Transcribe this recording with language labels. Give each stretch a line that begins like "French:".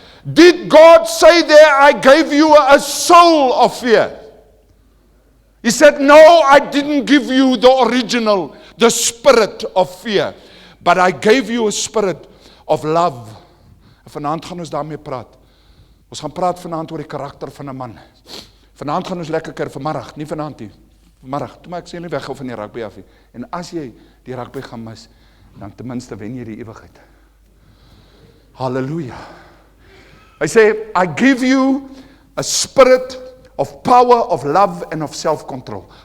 English: Did God say there, I gave you a soul of fear? He said, no, I didn't give you the original, the spirit of fear, but I gave you a spirit of love.
Afrikaans: En vanaand gaan ons daarmee praat. Ons gaan praat vanaand oor die karakter van 'n man. Vanaand gaan ons lekker kuier, vanmiddag, nie vanaand nie. Vanmiddag, toe maar ek sê nie weghou van die rugby af nie. En as jy die rugby gaan mis, dan ten minste wen jy die ewigheid. Halleluja. Hy sê,
English: I give you a spirit of power, of love and of self-control.